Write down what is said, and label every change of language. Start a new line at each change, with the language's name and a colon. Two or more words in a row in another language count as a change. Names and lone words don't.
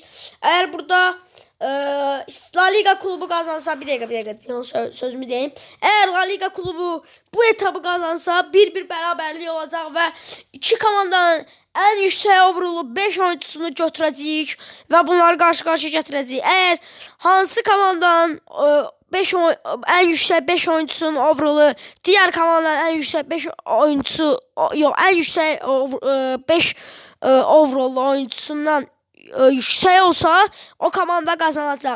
Turkish: Əgər burada La Liga klubu kazansa, bir dakika sözümü deyim.
Azerbaijani: Eğer La Liga klubu bu etabı kazansa 1-1 bərabərlik olacaq və iki komandanın ən yüksək overallı 5 oyunçusunu götürəcəyik və bunları qarşı-qarşıya gətirəcəyik. Eğer hansı komandanın ən yüksək 5 oyuncusunun overallı diğer komandanın ən yüksək 5 oyuncusu ən yüksək 5 overallı oyuncusundan yüksək olsa o komanda kazanacaq.